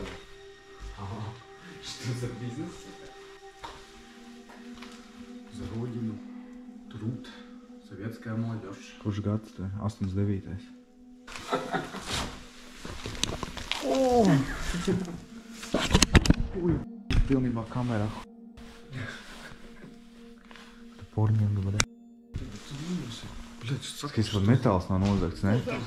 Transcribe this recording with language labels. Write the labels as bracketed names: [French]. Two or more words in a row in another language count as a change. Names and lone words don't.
[Russian] Ага, что за бизнес? За родину, труд, советская молодежь. [Latvian] Kurš gads te? 89. Pilnībā kamerā. Porņiem, bļa. Skats, pat metāls nav nozagts, ne?